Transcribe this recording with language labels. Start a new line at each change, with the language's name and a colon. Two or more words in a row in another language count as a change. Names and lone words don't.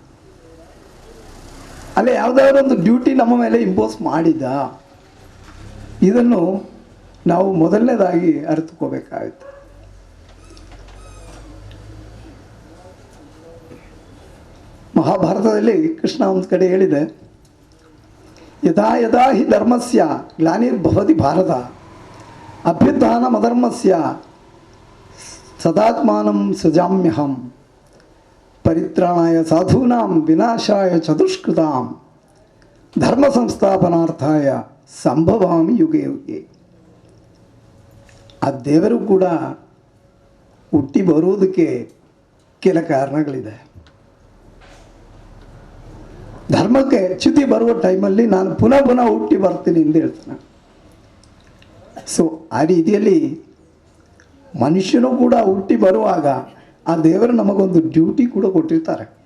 Kannada: ಅಲ್ಲೇ ಯಾವುದಾದ್ರೂ ಒಂದು ಡ್ಯೂಟಿ ನಮ್ಮ ಮೇಲೆ ಇಂಪೋಸ್ ಮಾಡಿದ, ಇದನ್ನು ನಾವು ಮೊದಲನೇದಾಗಿ ಅರಿತುಕೋಬೇಕಾಗುತ್ತೆ. ಮಹಾಭಾರತದಲ್ಲಿ ಕೃಷ್ಣ ಒಂದು ಕಡೆ ಹೇಳಿದೆ,
Sanskrit: ಯದಾ ಯದಾ ಹಿ ಧರ್ಮಸ್ಯ ಗ್ಲಾನಿರ್ಭವತಿ ಭಾರತ ಅಭ್ಯುತ್ಥಾನಮಧರ್ಮಸ್ಯ ಸದಾತ್ಮಾನಂ ಸೃಜಾಮ್ಯಹಂ ಪರಿತ್ರಾಣಾಯ ಸಾಧೂನಾಂ ವಿನಾಶಾಯ ಚತುಷ್ಕೃತಾಂ ಧರ್ಮ ಸಂಸ್ಥಾಪನಾರ್ಥಾಯ ಸಂಭವಾಮಿ ಯುಗೆ ಯುಗೆ.
Kannada: ಆ ದೇವರು ಕೂಡ ಹುಟ್ಟಿ ಬರುವುದಕ್ಕೆ ಕೆಲ ಕಾರಣಗಳಿದೆ. ಧರ್ಮಕ್ಕೆ ಚ್ಯುತಿ ಬರುವ ಟೈಮಲ್ಲಿ ನಾನು ಪುನಃ ಪುನಃ ಹುಟ್ಟಿ ಬರ್ತೀನಿ ಎಂದು ಹೇಳ್ತಾನೆ. ಸೊ ಆ ರೀತಿಯಲ್ಲಿ ಮನುಷ್ಯನು ಕೂಡ ಹುಟ್ಟಿ ಬರುವಾಗ ಆ ದೇವರು ನಮಗೊಂದು ಡ್ಯೂಟಿ ಕೂಡ ಕೊಟ್ಟಿರ್ತಾರೆ.